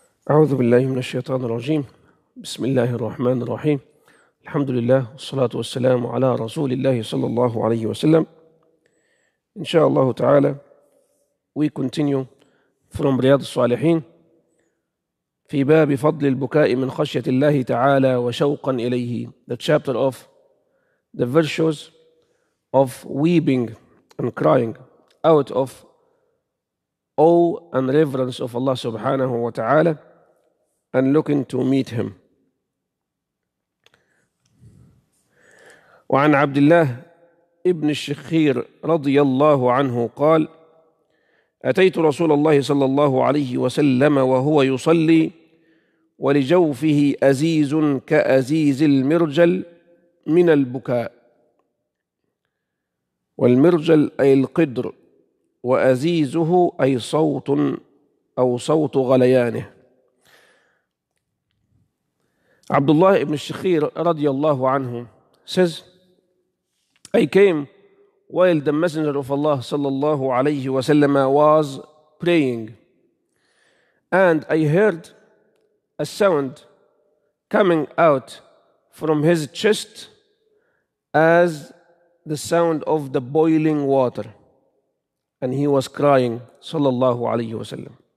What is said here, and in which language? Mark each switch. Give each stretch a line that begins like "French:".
Arabic: أعوذ بالله من الشيطان الرجيم. بسم الله الرحمن الرحيم. الحمد لله والصلاة والسلام على رسول الله صلى الله عليه وسلم.
English: Inshallah ta'ala, we continue from
Arabic: رياض الصالحين في باب فضل البكاء من خشية الله تعالى وشوقا إليه,
English: the chapter of the virtues of weeping and crying out of awe and reverence of Allah subhanahu wa ta'ala and looking to meet him.
Arabic: وعن عبد الله ابن الشخير رضي الله عنه قال: أتيت رسول الله صلى الله عليه وسلم وهو يصلي ولجوفه أزيز كأزيز المرجل من البكاء. والمرجل أي القدر، وأزيزه أي صوت أو صوت غليانه.
English: Abdullah ibn Shakhir radiyallahu anhu says, I came while the Messenger of Allah sallallahu alayhi wasallam was praying, and I heard a sound coming out from his chest as the sound of the boiling water, and he was crying sallallahu alayhi wasallam.